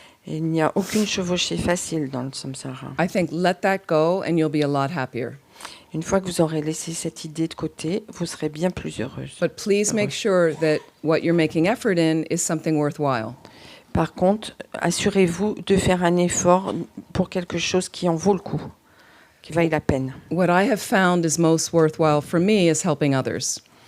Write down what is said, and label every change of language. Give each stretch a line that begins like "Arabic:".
French: Et il n'y a aucune chevauchée facile dans le samsara.
English: I think let that go and you'll be a lot happier.
French: Une fois que vous aurez laissé cette idée de côté, vous serez bien plus heureuse.
English: But please make sure that what you're making effort in is something worthwhile.
French: Par contre, assurez-vous de faire un effort pour quelque chose qui en vaut le coup, qui vaille la peine.
English: What I have found is most worthwhile for me is helping others.